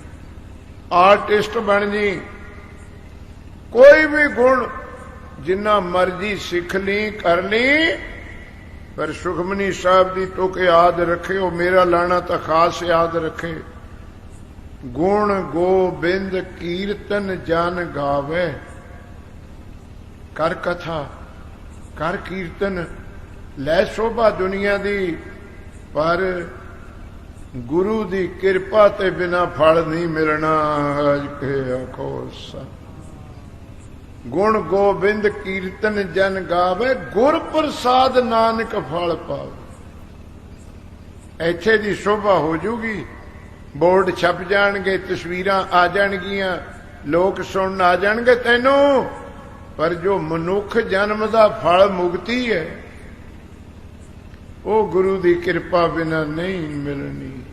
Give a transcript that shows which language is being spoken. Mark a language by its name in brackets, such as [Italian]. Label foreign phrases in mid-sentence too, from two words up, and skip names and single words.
[Punjabi] ਆਰਟਿਸਟ ਬਣ ਜੀ, ਕੋਈ ਭੀ ਗੁਣ ਜਿੰਨਾ ਮਰਜ਼ੀ ਸਿੱਖ ਲੀ ਕਰ ਲੀ, ਪਰ ਸੁਖਮਨੀ ਸਾਹਬ ਕੀ ਤੁਕ ਯਾਦ ਰੱਖੇ, ਵੋ ਮੇਰਾ ਲਾਣਾ ਤੋ ਖ਼ਾਸ ਯਾਦ ਰੱਖੇ। ਗੁਣ ਗੋਬਿੰਦ ਕੀਰਤਨ ਜਨ ਗਾਵੇ, ਕਰ ਕਥਾ ਕਰ ਕੀਰਤਨ ਲੈ ਸ਼ੋਭਾ ਦੁਨੀਆ ਦੀ, ਪਰ ਗੁਰੂ ਦੀ ਕਿਰਪਾ ਤੇ ਬਿਨਾ ਫਲ ਨਹੀਂ ਮਿਲਣਾ। ਅੱਜ ਕੇ ਆਖੋ ਸਾ ਗੁਣ ਗੋਬਿੰਦ ਕੀਰਤਨ ਜਨ ਗਾਵੇ, ਗੁਰ ਪ੍ਰਸਾਦ ਨਾਨਕ ਫਲ ਪਾਵੇ। ਇੱਥੇ ਦੀ ਸ਼ੋਭਾ ਹੋ ਜੂਗੀ, ਬੋਰਡ ਛਪ ਜਾਣਗੇ, ਤਸਵੀਰਾਂ ਆ ਜਾਣਗੀਆਂ, ਲੋਕ ਸੁਣਨ ਆ ਜਾਣਗੇ ਤੈਨੂੰ, ਪਰ ਜੋ ਮਨੁੱਖ ਜਨਮ ਦਾ ਫਲ ਮੁਕਤੀ ਹੈ ਵੋ ਗੁਰੂ ਦੀ ਕਿਰਪਾ ਬਿਨਾ ਨਹੀਂ ਮਿਲਣੀ।